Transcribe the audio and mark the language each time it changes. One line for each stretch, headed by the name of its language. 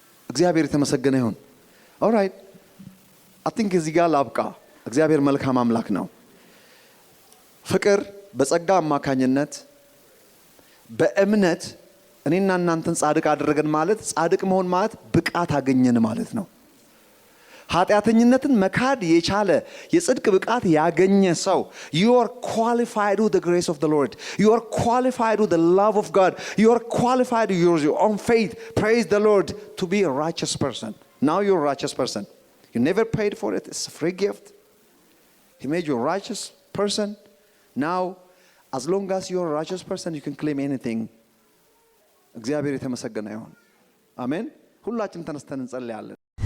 Amharic: እግዚአብሔር የተመሰገነ ይሁን።
English: all right I think
Amharic: እዚህ ጋር ላብቃ። እግዚአብሔር መልካም አምላክ ነው። ፍቅር በጸጋ አማካኝነት በእምነት እኔና እናንተን ጻድቅ አደረገን ማለት ጻድቅ መሆን ማለት ብቃት አገኘን ማለት ነው። ኃጢአተኝነትን መካድ የቻለ የጽድቅ ብቃት ያገኘ ሰው
English: you are qualified with the grace of the Lord. You are qualified with the love of God. You are qualified with your own faith. Praise the Lord to be a righteous person. Now you're a righteous person. You never paid for it. It's a free gift. He made you a righteous person. Now as long as you're a righteous person you can claim anything.
Amharic: እግዚአብሔር የተመሰገነ ይሁን። አሜን። ሁላችንም ተነስተን እንጸልያለን።